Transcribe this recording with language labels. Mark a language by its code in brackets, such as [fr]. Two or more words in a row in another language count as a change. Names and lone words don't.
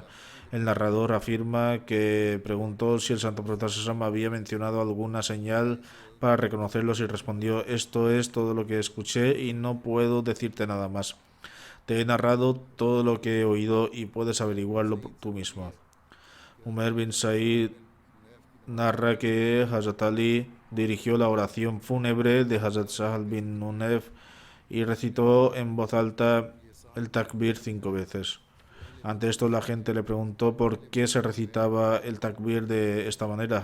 [es] El narrador afirma que preguntó si el santo profeta Sallallahu había mencionado alguna señal para reconocerlos y respondió: esto es todo lo que escuché y no puedo decirte nada más. Te he narrado todo lo que he oído y puedes averiguarlo tú mismo. Umar bin Said narra que Hazrat Ali dirigió la oración fúnebre de Hazrat Sahal bin Hunayf y recitó en voz alta el takbir 5 veces. Ante esto la gente le preguntó por qué se recitaba el takbir de esta manera.